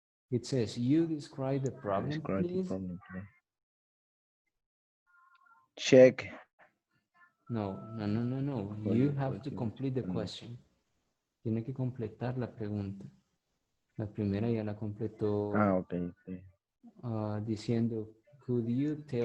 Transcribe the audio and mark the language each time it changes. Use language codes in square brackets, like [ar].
[en] It says, you describe the problem, describe the please. problem, please. Check. No. You have to complete the question. [es] Tiene que completar la pregunta. La primera ya la completó [en] Okay. [es] diciendo, [en] could you tell